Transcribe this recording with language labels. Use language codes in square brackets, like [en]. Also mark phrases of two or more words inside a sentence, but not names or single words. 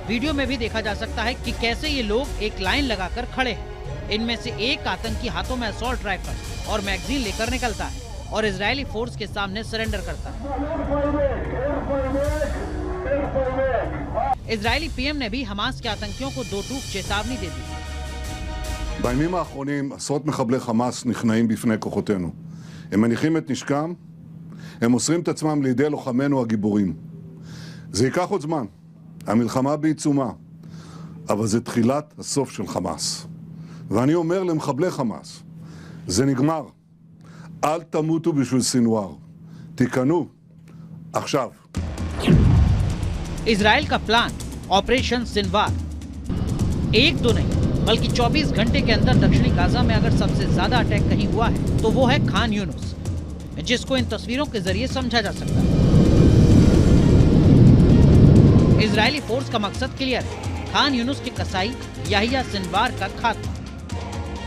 [hi] वीडियो में भी देखा जा सकता है कि कैसे ये लोग एक लाइन लगाकर खड़े हैं। इनमें से एक आतंकी हाथों में असॉल्ट राइफल और मैगजीन लेकर निकलता है और इजरायली फोर्स के सामने सरेंडर करता है। इजरायली पीएम ने भी हमास के आतंकियों को दो टूक चेतावनी दे दी। [he] בימים האחרונים עשרות מחבלי חמאס נכנעים בפני כוחותינו. הם מניחים את נשקם, הם מוסרים את עצמם לידי לוחמינו הגיבורים. זה ייקח עוד זמן, המלחמה בעיצומה, אבל זה תחילת הסוף של חמאס. ואני אומר למחבלי חמאס, זה נגמר. אל תמותו בשביל סינואר. תיכנו עכשיו. [hi] इजराइल का प्लान ऑपरेशन सिनवार एक दो नहीं बल्कि 24 घंटे के अंदर दक्षिणी गाजा में अगर सबसे ज्यादा अटैक कहीं हुआ है तो वो है खान यूनुस, जिसको इन तस्वीरों के जरिए समझा जा सकता है। इजरायली फोर्स का मकसद क्लियर है, खान यूनुस की कसाई याहिया सिनवार का खात्मा।